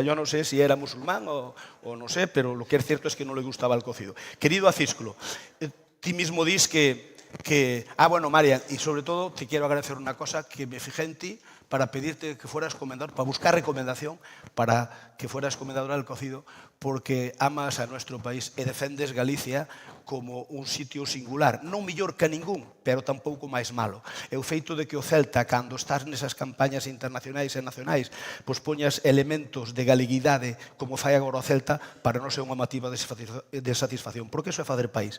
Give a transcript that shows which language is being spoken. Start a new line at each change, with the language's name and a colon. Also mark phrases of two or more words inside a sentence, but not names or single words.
Spanish: Yo no sé si era musulmán o no sé, pero lo que es cierto es que no le gustaba el cocido. Querido Acisclo, tú mismo dices bueno, María, y sobre todo te quiero agradecer una cosa, que me fijé en ti para pedirte que fueras comendador, para buscar recomendación para que fueras comendadora del cocido, porque amas a nuestro país
Galician: e defendes Galicia como un sitio singular, non mellor que ningún, pero tampouco máis malo. E o feito de que o Celta, cando estás nesas campañas internacionais e nacionais, pois poñas elementos de galeguidade como fai agora o Celta, para non ser unha motiva de satisfacción, porque iso é fazer país.